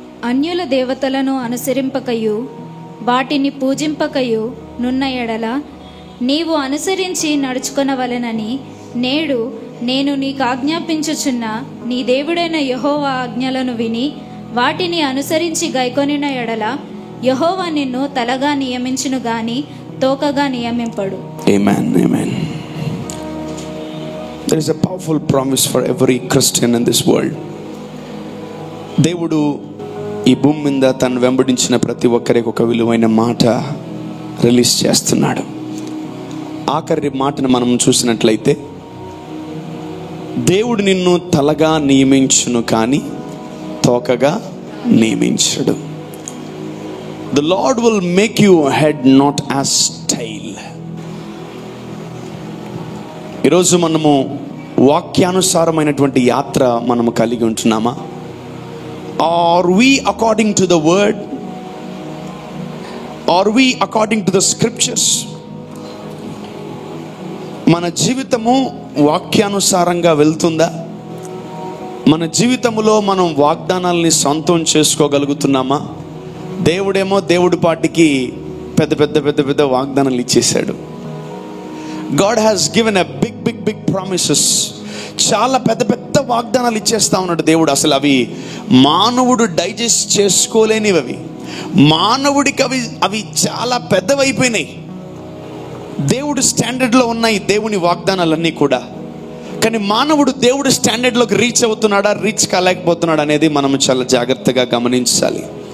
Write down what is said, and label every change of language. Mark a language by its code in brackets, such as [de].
[te] అన్యుల దేవతలను అనుసరింపకయు వాటిని పూజింపకయు నున్న ఎడల నీవు అనుసరించి నడుచుకొనవలెనని నేడు నేను నీకు ఆజ్ఞాపించుచున్న నీ దేవుడైన యెహోవా ఆజ్ఞలను విని వాటిని అనుసరించి గైకొనిన ఎడల యెహోవా నిన్ను తలగా నియమించును గాని తోకగా నియమింపడు. [en] Amen, amen. There is a powerful promise for every Christian in this world. [te] దేవుడు ఈ భూమి మీద తను వెంబడించిన ప్రతి ఒక్కరికి ఒక విలువైన మాట రిలీజ్ చేస్తున్నాడు. ఆఖరి మాటను మనం చూసినట్లయితే, దేవుడు నిన్ను తలగా నియమించును కానీ తోకగా నియమించడు. [en] The Lord will make you head, not as tail. [te] ఈరోజు మనము వాక్యానుసారమైనటువంటి యాత్ర మనము కలిగి ఉంటున్నామా? [en] Are we according to the word? Are we according to the scriptures? [te] మన జీవితము వాక్యానుసారంగా వెళ్తుందా? మన జీవితంలో మనం వాగ్దానాల్ని సొంతం చేసుకోగలుగుతున్నామా? దేవుడేమో దేవుడి పాటికి పెద్ద పెద్ద పెద్ద పెద్ద వాగ్దానాలు ఇచ్చేశాడు. [en] God has given a big promises. [te] చాలా పెద్ద పెద్ద వాగ్దానాలు ఇచ్చేస్తా ఉన్నాడు దేవుడు. అసలు అవి మానవుడు డైజెస్ట్ చేసుకోలేనివి. మానవుడికి అవి చాలా పెద్దవైపోయినాయి. దేవుడు స్టాండర్డ్లో ఉన్నాయి దేవుని వాగ్దానాలన్నీ కూడా. కానీ మానవుడు దేవుడి స్టాండర్డ్లోకి రీచ్ అవుతున్నాడా, రీచ్ కాలేకపోతున్నాడా అనేది మనం చాలా జాగ్రత్తగా గమనించాలి.